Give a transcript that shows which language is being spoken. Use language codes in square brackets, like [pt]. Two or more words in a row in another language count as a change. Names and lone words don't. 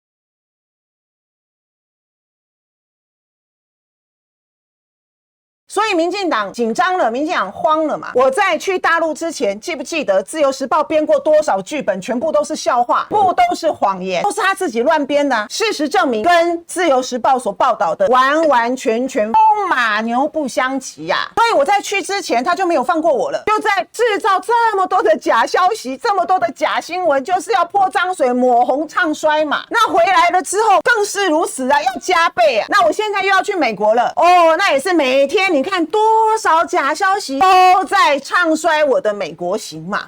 [zh] 所以民進黨緊張了，民進黨慌了嘛。我在去大陸之前，記不記得《自由時報》編過多少劇本，全部都是笑話，不都是謊言，都是他自己亂編的啊。事實證明，跟《自由時報》所報道的完完全全風馬牛不相及呀。所以我在去之前，他就沒有放过我了，就在製造這麼多的假消息，這麼多的假新聞，就是要潑髒水、抹紅、唱衰嘛。那回來了之後更是如此啊，要加倍啊。那我現在又要去美國了哦，那也是每天你看多少假消息都在唱衰我的美國行嘛。